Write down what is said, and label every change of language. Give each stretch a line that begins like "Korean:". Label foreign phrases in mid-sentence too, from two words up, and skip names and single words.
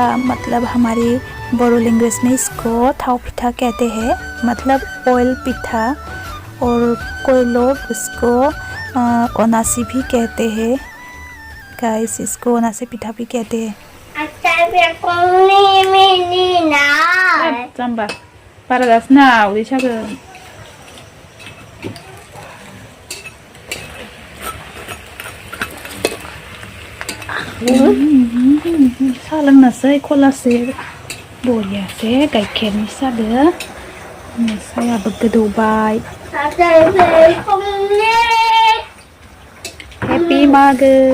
Hindi: मतलब हमारी बोरो लैंग्वेज में इसको
Bodo: थाओ फिथा
Hindi: कहते हैं, मतलब ऑयल पिठा। और कोई लोग इसको ओनासी भी कहते हैं। गाइस, इसको ओनासी पिठा भी कहते हैं।
Bodo: बारा जासिना उदै सागोन। साहा लोंनोसै खलासे बरियासे गाइखेरनि सादो सायाबो गोदौबाय हेपि मागो